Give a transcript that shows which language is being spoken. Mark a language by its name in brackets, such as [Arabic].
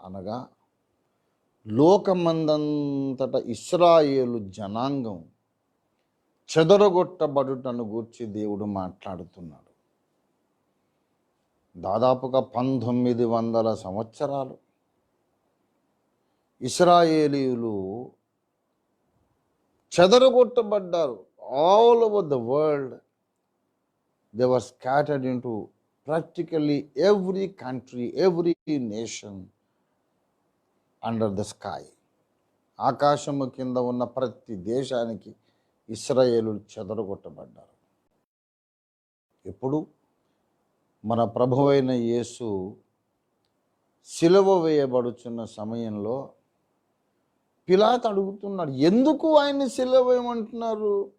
[Telugu] అనగా లోకమందంతట ఇశ్రాయేలు జనాంగం చెదరగొట్టబడుటను గూర్చి దేవుడు మాట్లాడుతున్నాడు. దాదాపుగా 1900 సంవత్సరాలు ఇశ్రాయేలీయులు చెదరగొట్టబడ్డారు. [English] All over the world they were scattered into practically every country, every nation under the sky. [Telugu] ఆకాశము కింద ఉన్న ప్రతి దేశానికి ఇశ్రాయేలులు చెదరగొట్టబడ్డారు. ఎప్పుడు? మన ప్రభువైన యేసు సిలువ వేయబడుచున్న సమయంలో పిలాతు అడుగుతున్నాడు, ఎందుకు ఆయన్ని సిలువ వేయమంటున్నారు?